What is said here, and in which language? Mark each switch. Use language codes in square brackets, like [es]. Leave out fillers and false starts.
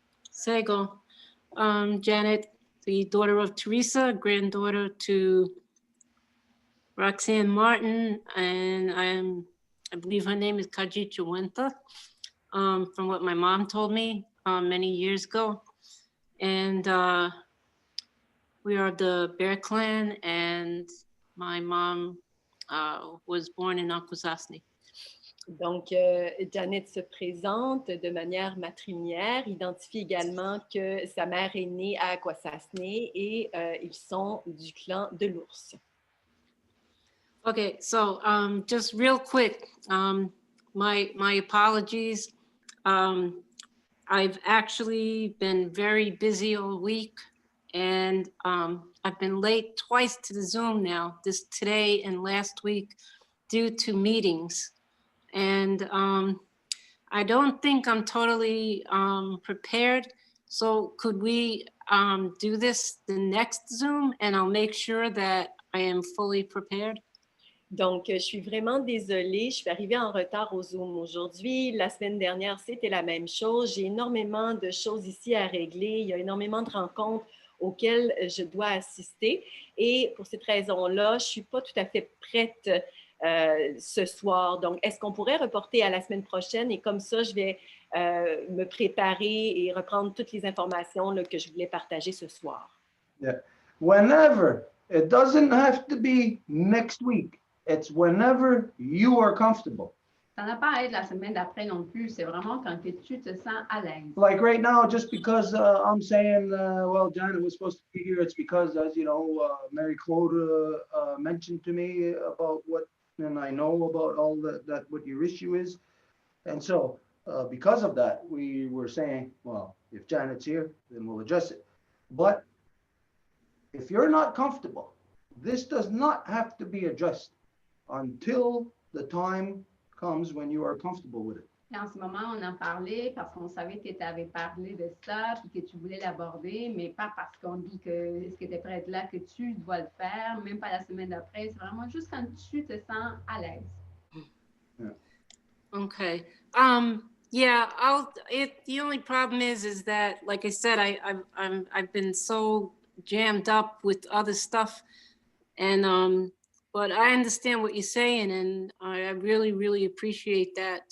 [en] Sego, Janet, the daughter of Teresa, granddaughter to Roxanne Martin, and I believe her name is Kajit Wenta, from what my mom told me many years ago. And we are the Bear Clan, and my mom was born in Akwesasne. [fr] Donc, Janet se présente de manière matrilinéaire, identifie également que sa mère est née à Akwesasne et ils sont du clan de l'ours. [en] Okay, so just real quick, my apologies. I've actually been very busy all week, and I've been late twice to the Zoom now, today and last week. due to meetings. And I don't think I'm totally prepared. So could we do this the next Zoom, and I'll make sure that I am fully prepared? [fr] Donc, je suis vraiment désolée. Je suis arrivée en retard au Zoom aujourd'hui. La semaine dernière, c'était la même chose. J'ai énormément de choses ici à régler. Il y a énormément de rencontres auxquelles je dois assister. Et pour cette raison-là, je ne suis pas tout à fait prête ce soir. Donc, est-ce qu'on pourrait reporter à la semaine prochaine? Et comme ça, je vais me préparer et reprendre toutes les informations là, que je voulais partager ce soir. [en] Yeah. Whenever, it doesn't have to be next week. It's whenever you are comfortable. [fr] Ça n'a pas à être la semaine d'après non plus. C'est vraiment quand que tu te sens à l'aise. [en] Like right now, just because I'm saying, well, Janet was supposed to be here, it's because, as you know, Mary Claude mentioned to me about what, and I know about all that what your issue is. And so because of that, we were saying, well, if Janet's here, then we'll address it. But if you're not comfortable, this does not have to be addressed until the time comes when you are comfortable with it. [fr] Et en ce moment, on en parlait parce qu'on savait que tu avais parlé de ça puis que tu voulais l'aborder, mais pas parce qu'on dit que est-ce que tu es prête là que tu dois le faire, même pas la semaine d'après. C'est vraiment juste quand tu te sens à l'aise. [en] Yeah. Okay. Yeah, the only problem is that, like I said, I've been so jammed up with other stuff, and but I understand what you're saying, and I really, really appreciate that.